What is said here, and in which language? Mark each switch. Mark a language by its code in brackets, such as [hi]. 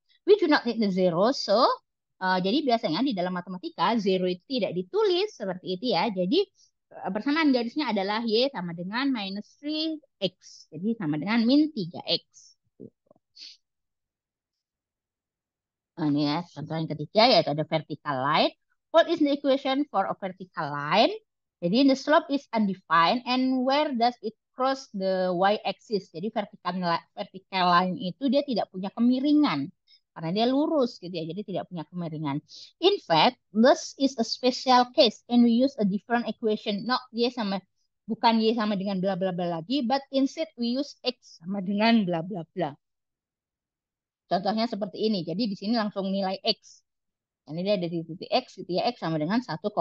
[en] We do not need the zero, so [id] jadi biasanya di dalam matematika, zero itu tidak ditulis seperti itu ya. Jadi persamaan garisnya adalah y sama dengan minus 3x. Jadi sama dengan min 3x. Nah, ini ya, contoh yang ketiga yaitu ada vertical line. [en] What is the equation for a vertical line? [id] Jadi [en] the slope is undefined and where does it cross the y-axis? [id] Jadi vertical line itu dia tidak punya kemiringan karena dia lurus gitu ya. Jadi tidak punya kemiringan. [en] In fact, this is a special case and we use a different equation. No, [id] bukan y sama dengan bla bla bla lagi, [en] but instead we use [id] x sama dengan bla bla bla. Contohnya seperti ini. Jadi di sini langsung nilai X. Ini dia ada di titik X, gitu ya. X sama dengan 1,5.